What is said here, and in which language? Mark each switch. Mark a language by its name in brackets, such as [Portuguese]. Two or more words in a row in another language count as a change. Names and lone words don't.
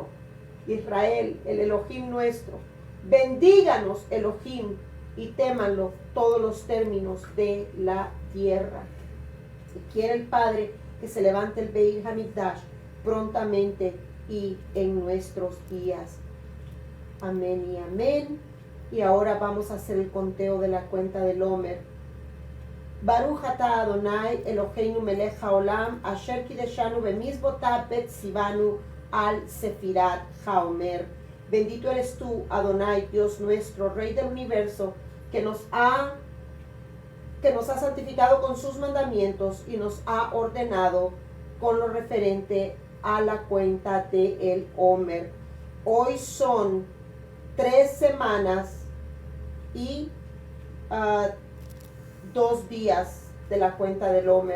[Spanish] Israel, el Elohim nuestro. Bendíganos Elohim y témanlo todos los términos de la tierra. Si quiere el Padre que se levante el Beit Hamikdash prontamente y en nuestros días. Amén y amén. Y ahora vamos a hacer el conteo de la cuenta del Omer. [Hebrew] ברוך אתה אדוני אלוהינו מלך העולם אשר קדשנו במצוותיו וציוונו על ספירת העומר. [Spanish] Bendito eres tú, Adonai, Dios nuestro, Rey del universo, que nos ha santificado con sus mandamientos y nos ha ordenado con lo referente a la cuenta de el Omer. Hoy son 3 semanas y 2 días de la cuenta del Omer.